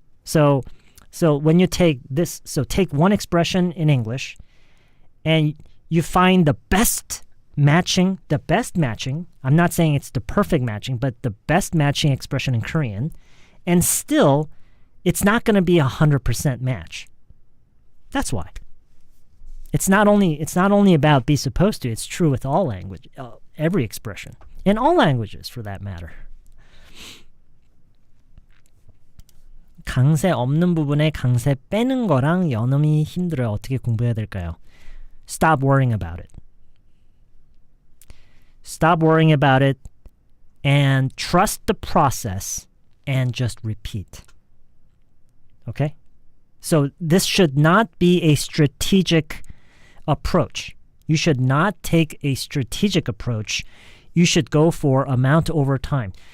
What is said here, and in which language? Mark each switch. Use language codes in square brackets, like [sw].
[en] So when you take this, so take one expression in English and you find the best matching, I'm not saying it's the perfect matching, but the best matching expression in Korean, and still it's not going to be 100% match. That's why. It's not only about be supposed to, it's true with all language, every expression, in all languages for that matter. [ko] 강세 없는 부분에 강세 빼는 거랑 연음이 힘들어요. 어떻게 공부해야 될까요? [en] Stop worrying about it. Stop worrying about it and trust the process and just repeat. Okay? So this should not be a strategic approach. You should not take a strategic approach. You should go for amount over time.